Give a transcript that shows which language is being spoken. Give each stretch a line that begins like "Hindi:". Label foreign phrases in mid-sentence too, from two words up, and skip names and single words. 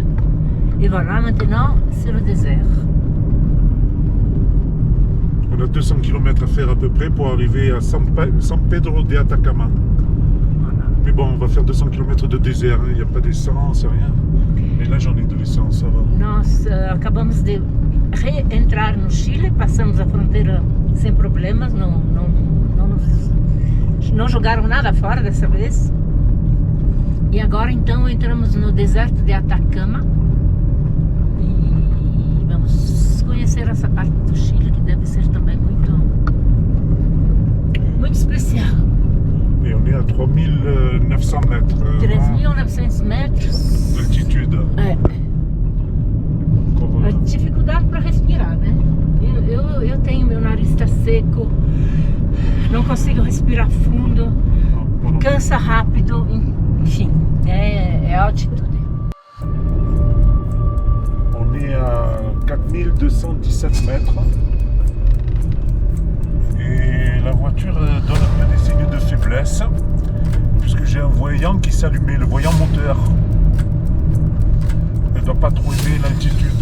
French: Et voilà, maintenant, c'est le désert. On a 200 km à faire à peu près pour arriver à San Pedro de Atacama. Voilà. Mais bon, on va faire 200 km de désert, il n'y a pas d'essence, rien. Mais là, j'en ai de l'essence, ça va.
Portuguese: Nós acabamos de reentrar no Chile, passamos a fronteira sem problemas, não jogaram nada fora dessa vez. E agora então entramos no deserto de Atacama e vamos conhecer essa parte do Chile que deve ser também muito especial.
French: Et on est à 3900 mètres
Portuguese: 3.900 metros.
French: d'altitude.
Portuguese: É.
French: Encore,
Portuguese: A dificuldade para respirar, né? Eu tenho, meu nariz está seco, não consigo respirar fundo, cansa rápido, enfim, é a altitude.
French: On est à 4217 mètres. Et la voiture donne un peu des signes de faiblesse, puisque j'ai un voyant qui s'allumait, le voyant moteur. Elle ne doit pas trop aimer l'altitude.